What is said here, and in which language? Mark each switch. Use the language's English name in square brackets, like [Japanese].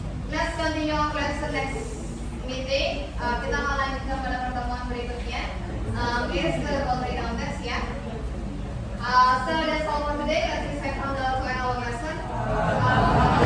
[English] Let's continue our lesson next meeting. [Indonesian] Kita akan lanjutkan pada pertemuan berikutnya. [English] Please ke boundary downstairs ya. So that's all for today. Let's recite from the to end our lesson.